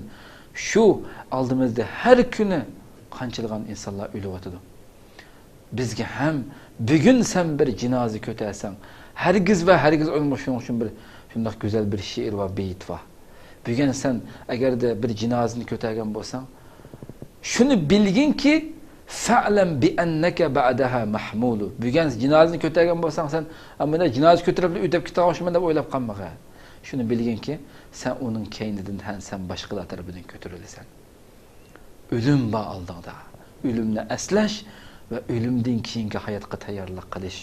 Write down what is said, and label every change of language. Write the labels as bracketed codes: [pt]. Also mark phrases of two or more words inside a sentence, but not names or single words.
[uz] Shu oldimizda har kuni qanchilgan insonlar o'lyotadi. Bizga ham bugun sen bir jinoza ko'tarsang, hargiz va hargiz o'lmashuning uchun bir shunday go'zal bir she'r va beyt va. Bugun sen agarda bir jinozani ko'targan bo'lsang, shuni bilginki [ar] فاعلم بأنك بعدها محمول. [uz] Bugun jinozani ko'targan bo'lsang, sen ammo jinoza ko'tarib o'tib ketamoqchiman deb o'ylab qolmaga. Shuni bilginki, sen uning keynidan sen boshqalar tarafidan ko'tarilasan. O'lim bor oldingda. O'limni aslash va o'limdan keyingi hayotga tayyorlik qilish.